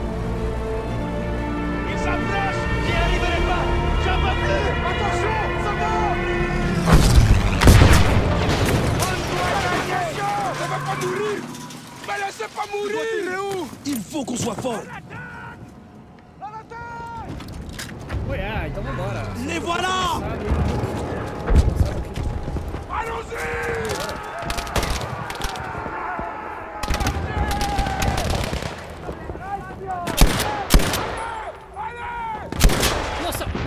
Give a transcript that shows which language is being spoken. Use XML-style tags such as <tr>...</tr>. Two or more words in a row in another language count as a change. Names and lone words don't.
<fr>Il s'approche! J'y arriverai pas! J'en peux plus! Attention! Ça va! Ça va pas mourir! Mais laissez pas mourir! Il est où? Il faut qu'on soit fort.</fr> <pt>Ué, então vambora.</pt> <fr>Les voilà! Nossa!</fr>